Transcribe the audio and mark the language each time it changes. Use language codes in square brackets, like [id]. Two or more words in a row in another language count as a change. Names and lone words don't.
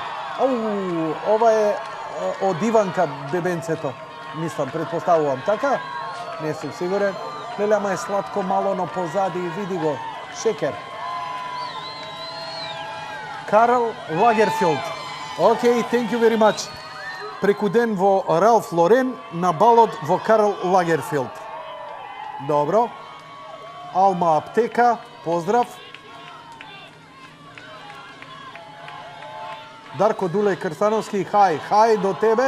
[mk] Ова е од Иванка бебенцето. Мислам, предпоставувам, така? Не сум сигурен. Леле, ама е сладко мало, но позади, види го, шекер. Карл Лагерфилд. Океј, [en] thank you very much. [mk] Преку ден во Ралф Лорен, на балот во Карл Лагерфилд. Добро. Алма Аптека, поздрав. Дарко Дулеј Крстановски, хај до тебе.